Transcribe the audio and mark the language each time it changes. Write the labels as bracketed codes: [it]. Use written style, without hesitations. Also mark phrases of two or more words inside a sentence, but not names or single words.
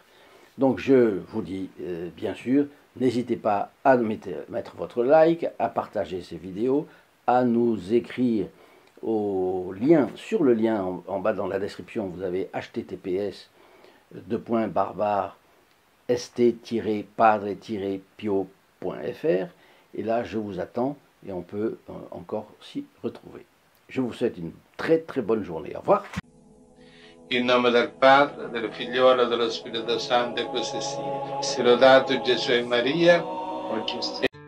[fr] Donc je vous dis, bien sûr, n'hésitez pas à mettre votre like, à partager ces vidéos, à nous écrire au lien, sur le lien en bas dans la description, vous avez https://st-padre-pio.fr et là je vous attends et on peut encore s'y retrouver. Je vous souhaite une très très bonne journée. Au revoir. [it] In nome del Padre, del Figliolo e dello Spirito Santo, e così sia. Sia lodato Gesù e Maria.